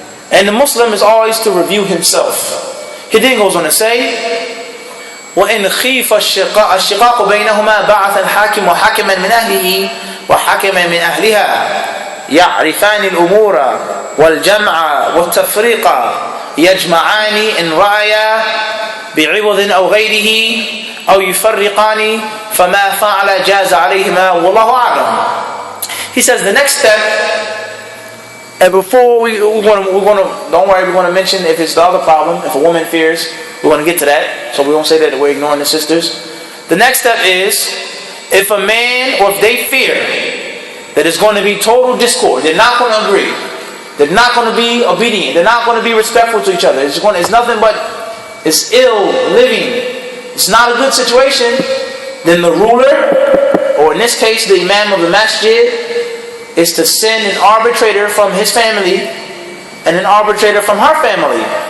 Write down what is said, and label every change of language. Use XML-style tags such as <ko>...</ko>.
<en>And the Muslim is always to review himself. He then goes on to say,</en> <ar>وَإِنْ خِيفَ الشِّقَاقُ بَيْنَهُمَا بَعَثَ الْحَاكِمُ حَكَمًا مِنْ أَهْلِهِ وَحَكَمًا مِنْ أَهْلِهَا يَعْرِفَانِ الْأُمُورَ وَالْجَمْعَ وَالتَّفْرِيقَ يَجْمَعَانِ إِنْ رَأَيَا بِعِوَضٍ أَوْ غَيْرِهِ أَوْ يُفَرِّقَانِ فَمَا فَعَلَ جَازَ عَلَيْهِمَا وَاللَّهُ أَعْلَمُ.</ar> <en>He says the next step, and before we're going to mention if it's the other problem, if a woman fears, we're going to get to that, so we won't say that we're ignoring the sisters. The next step is, if a man, or if they fear that it's going to be total discord, they're not going to agree, they're not going to be obedient, they're not going to be respectful to each other, it's nothing but, it's ill living, it's not a good situation, then the ruler, or in this case the imam of the masjid, is to send an arbitrator from his family and an arbitrator from her family.</en>